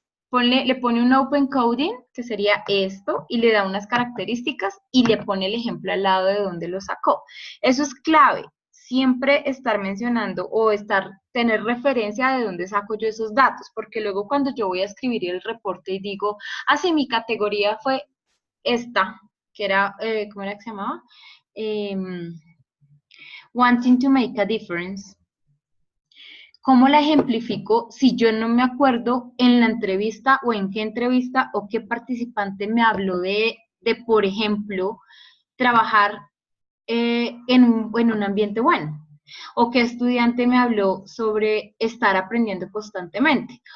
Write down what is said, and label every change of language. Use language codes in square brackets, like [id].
[es] Le pone un open coding, que sería esto, y le da unas características y le pone el ejemplo al lado de donde lo sacó. Eso es clave, siempre estar mencionando o tener referencia de dónde saco yo esos datos, porque luego cuando yo voy a escribir el reporte y digo, sí, mi categoría fue esta, que era, ¿cómo era que se llamaba? [en] Wanting to make a difference. [es] ¿Cómo la ejemplifico si yo no me acuerdo en la entrevista o en qué entrevista o qué participante me habló de por ejemplo, trabajar en un ambiente bueno? ¿O qué estudiante me habló sobre estar aprendiendo constantemente?